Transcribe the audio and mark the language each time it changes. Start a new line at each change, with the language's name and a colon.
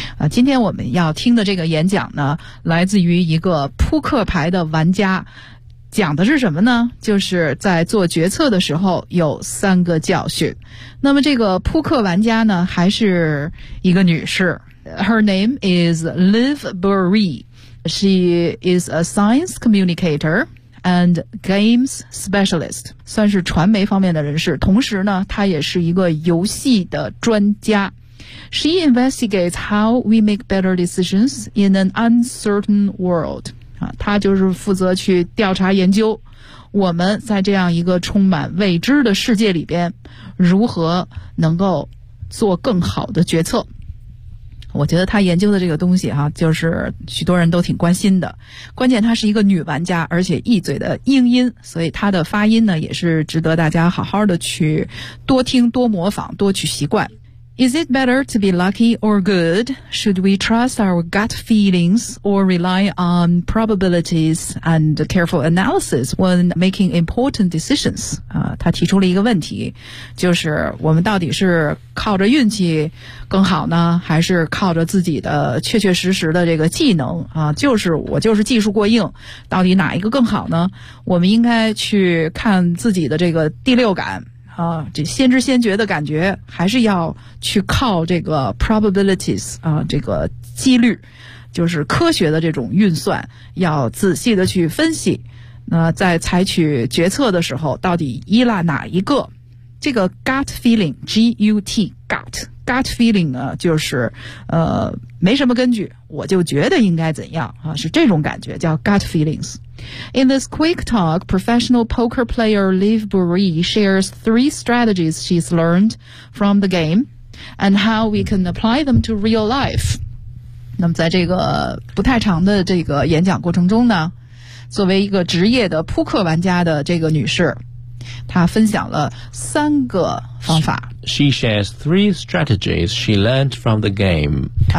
Chinese: 今天我们要听的这个演讲呢，来自于一个扑克牌的玩家。讲的是什么呢？就是在做决策的时候有三个教训。那么这个扑克玩家呢，还是一个女士。
English: Her name is Liv Burry. She is a science communicator and games specialist.
Chinese: 算是传媒方面的人士，同时呢，她也是一个游戏的专家。
English: She investigates how we make better decisions in an uncertain world.
Chinese: 他就是负责去调查研究我们在这样一个充满未知的世界里边如何能够做更好的决策。我觉得他研究的这个东西哈，就是许多人都挺关心的，关键他是一个女玩家，而且一嘴的英音，所以他的发音呢也是值得大家好好的去多听多模仿多去习惯。
English: Is it better to be lucky or good? Should we trust our gut feelings or rely on probabilities and careful analysis when making important decisions?
Chinese: 他提出了一个问题，就是我们到底是靠着运气更好呢，还是靠着自己的确确实实的这个技能啊？就是我就是技术过硬，到底哪一个更好呢？我们应该去看自己的这个第六感。这先知先觉的感觉还是要去靠这个 probabilities 啊，这个几率，就是科学的这种运算，要仔细的去分析。那在采取决策的时候，到底依赖哪一个？这个 gut feeling gut feeling 呢，就是没什么根据，我就觉得应该怎样啊，是这种感觉叫 gut feelings。
English: In this quick talk, professional poker player Liv Burry shares three strategies she's learned from the game and how we can apply them to real life.
Chinese: 那么在这个不太长的这个演讲过程中呢，作为一个职业的扑克玩家的这个女士，她分享了三个方法。
English: She shares three strategies she learned from the game.